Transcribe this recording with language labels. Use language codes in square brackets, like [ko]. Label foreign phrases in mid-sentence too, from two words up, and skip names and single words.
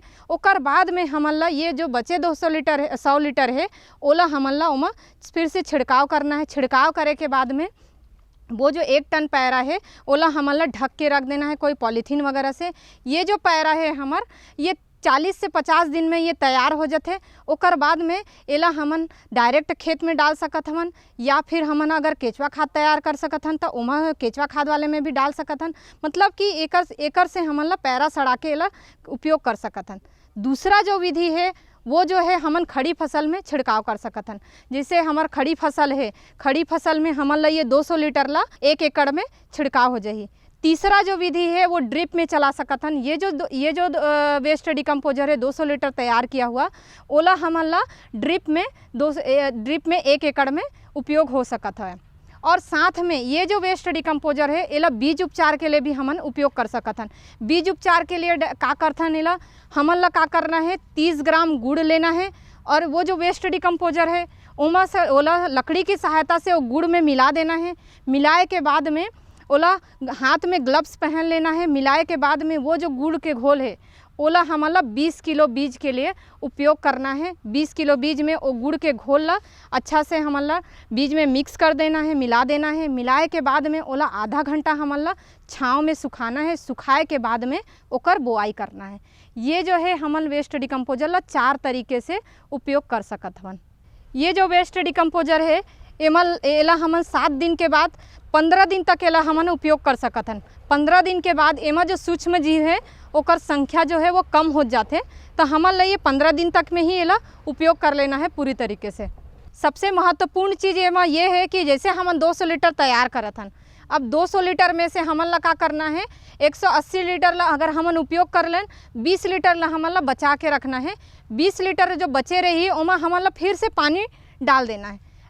[hne] ओकर बाद में हमन ला ये जो बचे 200 लीटर है 100 लीटर है ओला हमन ला ओमा फिर से छिड़काव करना है। छिड़काव करे के बाद में वो जो 1 टन पैरा है ओला हमन ला ढक के रख देना है कोई पॉलीथीन वगैरह से। ये जो पैरा है हमार ये 40 से 50 दिन में ये तैयार हो जाते। ओकर बाद में एला हमन डायरेक्ट खेत में डाल सकत हवन या फिर हमन अगर केचुआ खाद तैयार कर सकत हन तो ओमा केचुआ खाद वाले में भी डाल सकत हन। मतलब कि एकर से हमन ला पैरा सड़ा के एला उपयोग कर सकत हन। दूसरा जो विधि है वो जो है हमन खड़ी फसल में छिड़काव कर सकत हन। जैसे हमार खड़ी फसल है, खड़ी फसल में हमन ला ये 200 लीटर ला 1 एकड़ में छिड़काव हो जाही। तीसरा जो विधि है वो ड्रिप में चला सकत हन। ये जो [en] waste decomposer [hne] है 200 लीटर तैयार किया हुआ ओला हमन ला ड्रिप में 1 एकड़ में उपयोग हो सकत है। और साथ में ये जो [en] waste decomposer [hne] है एला बीज उपचार के लिए भी हमन उपयोग कर सकत हन। बीज उपचार के लिए का करथन एला हमन ला का करना है, 30 ग्राम गुड़ लेना है और वो जो [en] waste decomposer [hne] है ओमा से ओला लकड़ी की सहायता से वो गुड़ में मिला देना है। मिलाए के बाद में ओला हाथ में ग्लव्स पहन लेना है। मिलाए के बाद में वो जो गुड़ के घोल है ओला हमन ला 20 किलो बीज के लिए उपयोग करना है। 20 किलो बीज में वो गुड़ के घोल ला अच्छा से हमन ला बीज में मिक्स कर देना है, मिला देना है। मिलाए के बाद में ओला आधा घंटा हमन ला छाँव में सुखाना है। सुखाए के बाद में ओकर बोआई करना है। ये जो है हमन [en] waste decomposer [hne] ला 4 तरीके से उपयोग कर सकत हवन। ये जो [en] waste decomposer [hne] है एला हमन 7 दिन के बाद 15 दिन तक एला हमन उपयोग कर सकत हन। 15 दिन के बाद एमा जो सूक्ष्म जीव है ओकर संख्या जो है वो कम हो जाते तो हमन ला ये 15 दिन तक में ही एला उपयोग कर लेना है पूरी तरीके से। सबसे महत्वपूर्ण चीज़ एमा ये है कि जैसे हमन 200 लीटर तैयार करत हन, अब 200 लीटर में से हमन ला का करना है 180 लीटर ला अगर हमन उपयोग कर लें 20 लीटर ला हमन ला बचा के रखना है। 20 लीटर जो बचे रही ओमा हमन ला फिर से पानी डाल देना है।